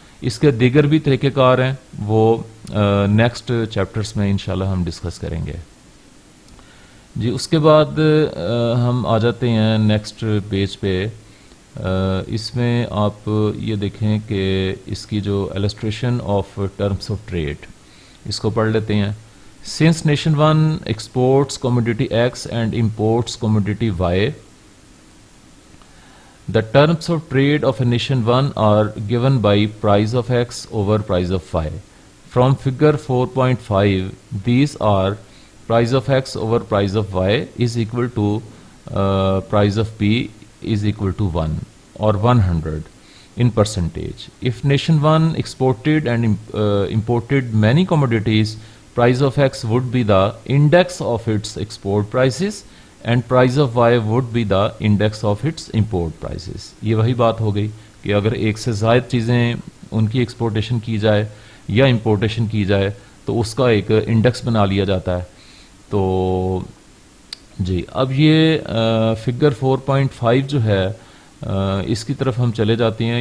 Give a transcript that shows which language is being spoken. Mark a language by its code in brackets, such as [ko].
[ur] اس کے دیگر بھی طریقہ کار ہیں, وہ نیکسٹ چیپٹرز میں انشاءاللہ ہم ڈسکس کریں گے. جی, اس کے بعد ہم آ جاتے ہیں نیکسٹ پیج پہ. اس میں آپ یہ دیکھیں کہ اس کی جو illustration of terms of trade اس کو پڑھ لیتے ہیں. [en] Since nation one exports commodity X and imports commodity Y, the terms of trade of a nation 1 are given by price of X over price of Y. From figure 4.5, these are price of X over price of Y is equal to price of P is equal to 1 or 100 in percentage. If nation 1 exported and imported many commodities, price of X would be the index of its export prices and price of Y would be the index of its import prices. [ur] یہ وہی بات ہو گئی کہ اگر ایک سے زائد چیزیں ان کی ایکسپورٹیشن کی جائے یا امپورٹیشن کی جائے تو اس کا ایک انڈیکس بنا لیا جاتا ہے. تو جی, اب یہ فگر 4.5 جو ہے اس کی طرف ہم چلے جاتے ہیں.